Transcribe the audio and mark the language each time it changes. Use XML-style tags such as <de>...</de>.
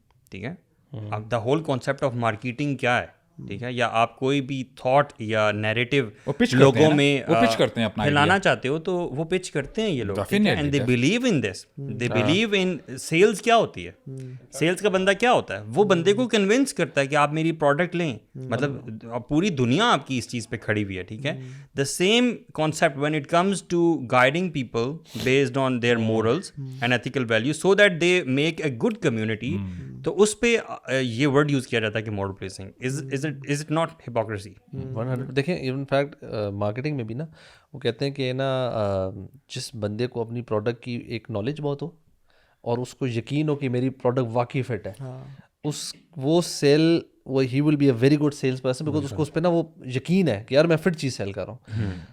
<ur>ٹھیک ہے,</ur> <en>اب the whole concept of marketing</en> <ur>کیا ہے, ٹھیک ہے, یا آپ کوئی بھی تھاٹ یا نیریٹو لوگوں میں پھیلانا چاہتے ہو تو وہ پچ کرتے ہیں یہ لوگ,</ur> <en>And they believe in this, they believe in sales.</en> <ur>کیا ہوتی ہے سیلز کا بندہ, کیا ہوتا ہے وہ بندے کو کنونس کرتا ہے کہ آپ میری پروڈکٹ لیں. مطلب پوری دنیا آپ کی اس چیز پہ کھڑی ہوئی ہے, ٹھیک ہے.</ur> <en>The same concept when it comes to guiding people based on their morals and ethical values so that they make a good community.</en> <ur>تو اس پہ یہ ورڈ یوز کیا جاتا ہے کہ moral policing.</ur> <en>Is it not hypocrisy?</en> <ur>دیکھیں in fact marketing میں بھی نا وہ کہتے ہیں کہ نا جس بندے کو اپنی پروڈکٹ کی ایک نالج بہت ہو اور اس کو یقین ہو کہ میری پروڈکٹ واقعی فٹ ہے, وہ سیل وہ ہی</ur> <en>will be a very good sales person,</en> <ur>because اس کو اس پہ نا وہ یقین ہے کہ یار میں فٹ چیز سیل کر رہا ہوں.</ur>